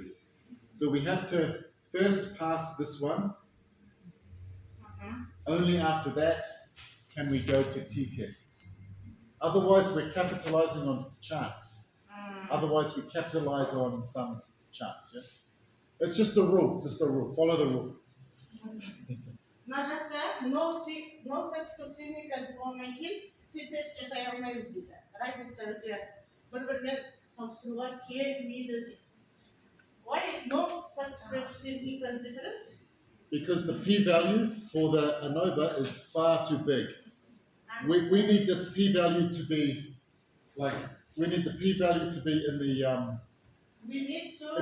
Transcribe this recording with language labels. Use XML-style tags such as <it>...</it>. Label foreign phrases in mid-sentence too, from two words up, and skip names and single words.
<en>So we have to first pass this one. Only after that can we go to t-tests. Otherwise we're capitalizing on chance. Otherwise we capitalize on some chance. Yeah? It's just a rule, follow the rule.</en> <kk>Мына жақта</kk> <en>no statistical significant</en> <kk>болғаннан кейін t-тест жасай алмаймыз дейді. Разница өте бір-бірімен салыстыруға келмейді дейді.</kk> <en>Why no statistical significant difference? Because the p-value for the ANOVA is far too big. We need this p-value to be like, we need the p-value to be in the We need to.</en>